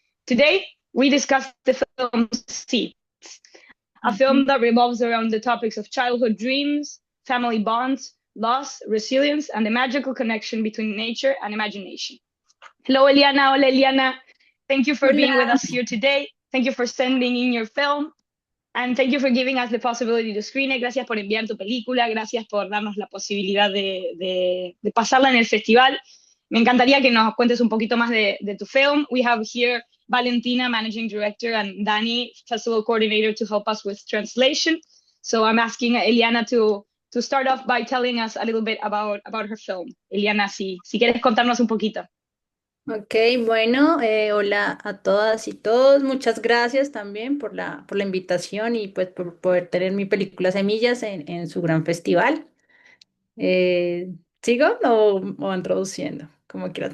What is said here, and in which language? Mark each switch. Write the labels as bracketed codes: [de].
[en] Today, we discuss the film Seeds, a film that revolves around the topics of childhood dreams, family bonds, loss, resilience, and the magical connection between nature and imagination. Hello, Eliana. [es] Hola, Eliana. [en] Thank you for being with [es] Hola, [en] us here today. Thank you for sending in your film. And thank you for giving us the possibility to screen it. [es] Gracias por enviar tu película. Gracias por darnos la posibilidad de pasarla en el festival. Me encantaría que nos cuentes un poquito más de tu film. [en] We have here Valentina, managing director, and Dani, festival coordinator, to help us with translation. So I'm asking Eliana to start off by telling us a little bit about her film. [es] Eliana, si quieres contarnos un poquito. ok, bueno, hola a todas y todos. Muchas gracias también por la invitación y pues por poder tener mi película Semillas en su gran festival. Eh, ¿Sigo o van introduciendo? Como quieras.